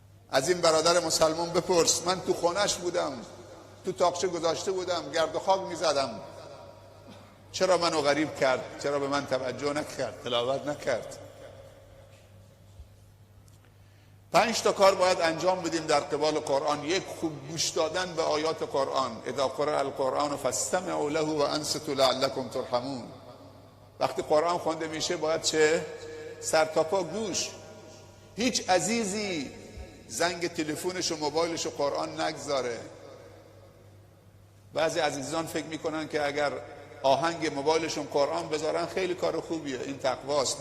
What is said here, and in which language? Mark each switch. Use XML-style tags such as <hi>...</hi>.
<fa>از این برادر مسلمان بپرس، من تو خونش بودم، تو تاقچه گذاشته بودم، گرد و خاک میزدم، چرا منو غریب کرد؟ چرا به من توجه نکرد، تلاوت نکرد؟ 5 تا کار باید انجام بدیم در قبال قرآن. یک، خوب گوش دادن به آیات قرآن.</fa> <ar>اذا قرأ القرآن فاستمعوا له و انصتوا لعلکم ترحمون.</ar> <fa>وقتی قرآن خوانده میشه باید چه؟ سر تا پا گوش. هیچ عزیزی زنگ تلفنش و موبایلش و قرآن نگذاره. بعضی عزیزان فکر میکنن که اگر آهنگ موبایلشون قرآن بذارن خیلی کار خوبیه، این تقواست.</fa>